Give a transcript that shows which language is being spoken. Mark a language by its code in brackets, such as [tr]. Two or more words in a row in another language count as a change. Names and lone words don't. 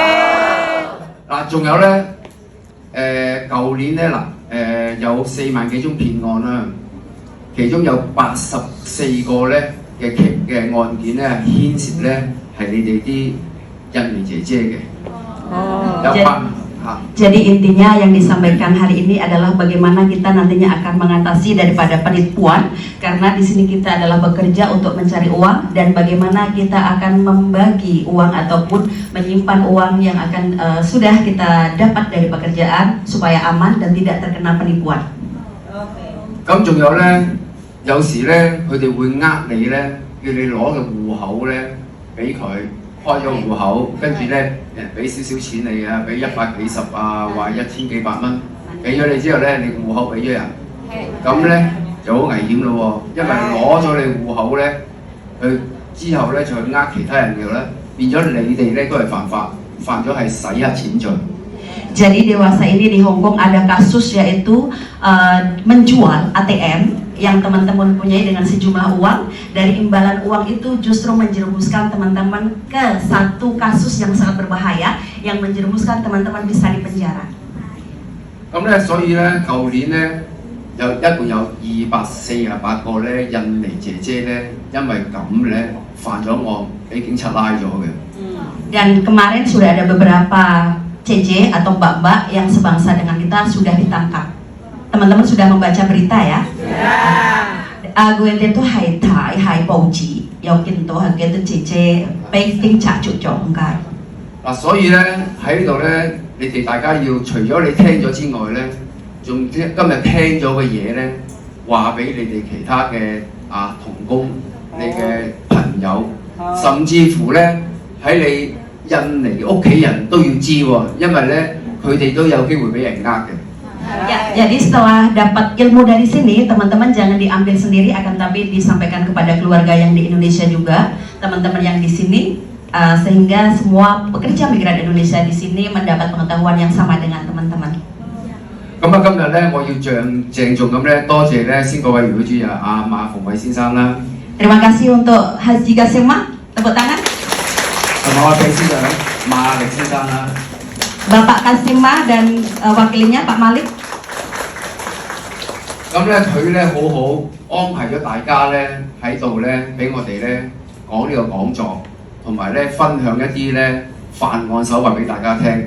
[yue] 嗱，仲有咧，舊年咧有4萬幾宗騙案啦，其中有84個咧。嘅案件咧牽涉咧係你哋啲印尼姐姐嘅，有 [id] Jadi intinya yang disampaikan hari ini adalah bagaimana kita nantinya akan mengatasi daripada penipuan, karena di sini kita adalah bekerja untuk mencari uang dan bagaimana kita akan membagi uang ataupun menyimpan uang yang akan sudah kita dapat dari pekerjaan supaya aman dan tidak terkena penipuan. [yue] 咁仲有咧。有時咧，佢哋會呃你咧，叫你攞個戶口咧俾佢開咗戶口，跟住咧人俾少少錢你啊，俾100幾十啊，話1000幾百蚊，俾咗你之後咧，你個戶口俾咗人，咁咧就好危險咯喎，因為攞咗你戶口咧，佢之後咧就去呃其他人嘅咧，變咗你哋咧都係犯法，犯咗係洗黑錢罪。 [id] Jadi dewasa ini di Hong Kong ada kasus yaitu menjual ATM yang teman-teman punyai dengan sejumlah uang. Dari imbalan uang itu justru menjerumuskan teman-teman ke satu kasus yang sangat berbahaya yang menjerumuskan teman-teman bisa dipenjara. [yue] 咁咧，所以咧，舊年咧一共有248個咧印尼姐姐咧，因為咁咧犯咗案，俾警察拉咗嘅。 [id] Dan kemarin sudah ada beberapa CC atau mbak-mbak yang sebangsa dengan kita sudah ditangkap. Teman-teman sudah membaca berita ya? Gue itu hai thai hai bầu chỉ [yue] 有見到係幾多姐姐被警察捉咗唔該。嗱，所以咧喺呢度咧，你哋大家要除咗你聽咗之外咧，仲今日聽咗嘅嘢咧，話俾你哋其他嘅同工、你嘅朋友，甚至乎咧喺你印尼屋企人都要知喎，因為咧佢哋都有機會俾人呃嘅。 [id] Ya, jadi setelah dapat ilmu dari sini, teman-teman jangan diambil sendiri, akan tapi disampaikan kepada keluarga yang di Indonesia juga, teman-teman yang di sini, sehingga semua pekerja migran Indonesia di sini mendapat pengetahuan yang sama dengan teman-teman. [yue] 咁今日咧，我要鄭重咁咧，多謝咧先各位會主任馬逢偉先生啦， [id] Terima kasih untuk Haji Gasema, tepuk tangan. [yue] 同埋我秘書長馬力先生啦。 [id] Bapak Kasima dan wakilnya Pak Malik. [yue] 咁咧佢咧好好安排咗大家咧喺度咧，俾我哋咧講呢個講座，同埋咧分享一啲咧犯案手法俾大家聽。